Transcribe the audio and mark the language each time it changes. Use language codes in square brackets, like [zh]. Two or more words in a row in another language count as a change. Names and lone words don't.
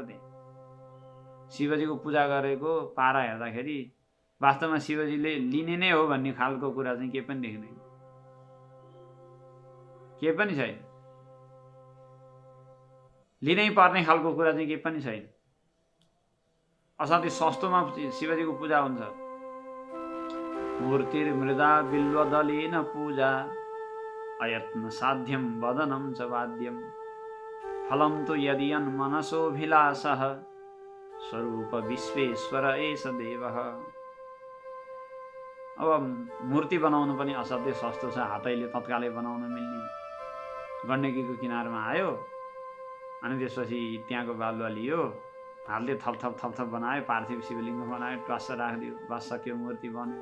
[ne] त्यहाँ शिवजीको पूजा गरेको पारा हेर्दाखेरि वास्तवमा शिवजीले लिने नै हो भन्ने खालको कुरा चाहिँ केही पनि देखिँदैन, केही पनि छैन। लिनै पर्ने खालको कुरा चाहिँ केही पनि छैन। असाध्यै सस्तोमा शिवजीको पूजा हुन्छ। [sa] मूर्तिर्मृदा बिल्वदलेन पूजा अयत्न साध्यम वदनं च वाद्यम फलं तु यदियन्मनसोऽभिलाषः स्वरूप विश्वेश्वर एष देवः। [ne] अब मूर्ति बनाउनु पनि असाध्यै सस्तो छ, हातैले तत्कालै बनाउन मिल्ने। गण्डकीको किनारमा आयो, अनि त्यसपछि त्यहाँको बालुवा लियो, हातले थप बनायो, पार्थिव शिवलिङ्ग बनायो, ट्वास्स राखिदियो, बस सक्यो, मूर्ति बन्यो।